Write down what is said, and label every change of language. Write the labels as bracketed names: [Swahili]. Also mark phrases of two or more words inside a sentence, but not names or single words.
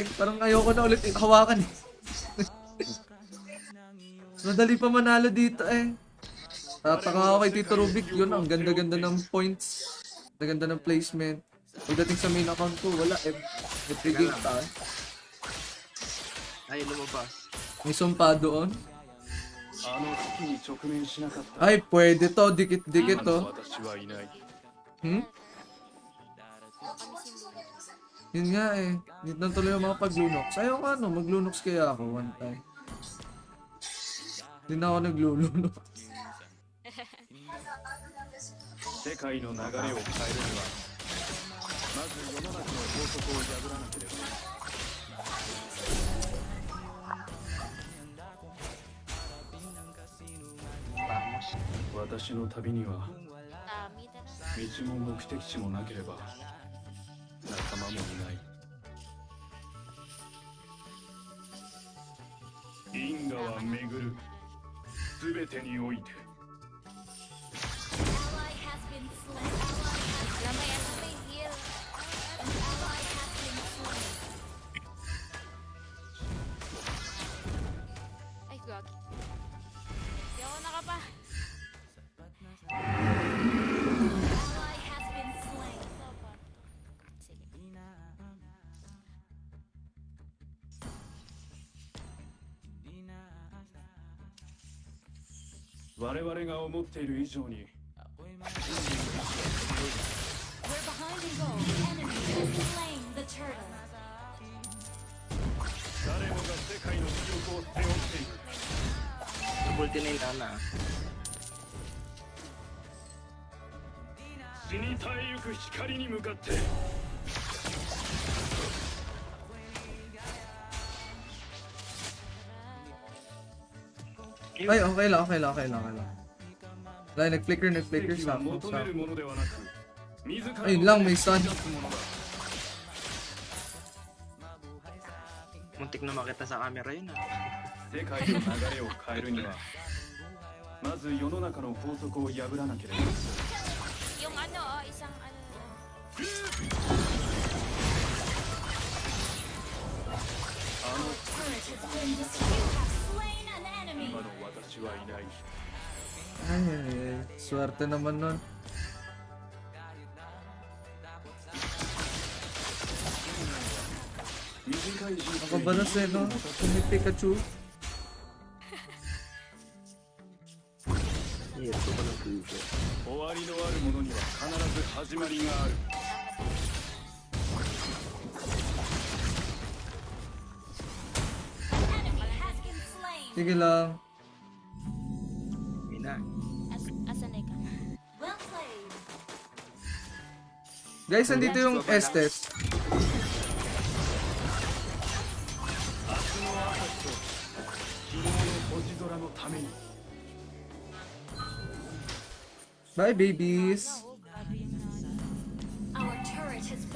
[Filipino] Parang ayoko na ulit hawakan eh. Madali pa manalo dito eh. Tataka ako kay Tito Rubik. Yun, ang ganda-ganda ng points. Ganda ng placement. Pagdating sa main account ko, wala. Every game ta. Ay, lumabas. May sumpa doon. [Japanese] あの危機に直面しなかった [Filipino] Ay, pwede to. Dikit-dikit [Japanese] 今 [Filipino] to. [Japanese] の私はいない [Filipino] Hmm? Yun nga eh. Dito na tuloy yung mga paglunox. Ayaw ka no, maglunox kaya ako [English] one time. [Filipino] Hindi na ako naglulunox. [Japanese] 世界の流れを変えるにはまず世の中の法則を破らなければ 私の旅には [Filipino] Dami na. [Japanese] 道も目的地もなければ仲間もいない因果は巡るすべてにおいて [English] Ally has been slain. [Filipino] Lamay, ano may heal? [English] Ally has been slain. [Filipino] Ay, gagi. Hindi ako nakapa. [English] Ally has been slain. [Filipino] Sige. [Japanese] 我々が思っている以上に [English] We're behind and goal. The enemy has slain the turtle. [Japanese] 誰もが世界の記憶を背負っている [Filipino] Multi na yung Ana. [Japanese] 死に絶えゆく光に向かって [Filipino] Ay, okay lang. Like, nag-flicker [Japanese] 奇跡は sa 求めるものではなく自ら [Filipino] Ayun lang, may sun. [Japanese] 出すものだ [Filipino] Muntik na makita sa camera yun ah. [Japanese] 世界の流れを変えるにはまず世の中の法則を破らなければ [Filipino] Yung ano, isang ano. [Japanese] あの [English] Turret has been destroyed. You have slain an enemy. [Japanese] 今の私はいない [Filipino] Ay, swerte naman nun. [Japanese] 短い人生 [Filipino] Nakabalas eh, no? Kung Pikachu. Hirap ko pa ng puso. [Japanese] 終わりのあるものには必ず始まりがある [English] Enemy has been slain. [Filipino] Sige lang. Yun na. Asan na ka? [English] Well played. [Filipino] Guys, nandito yung Estes. [Japanese] 昨日の星空のために [English] Bye, babies. Our turret has been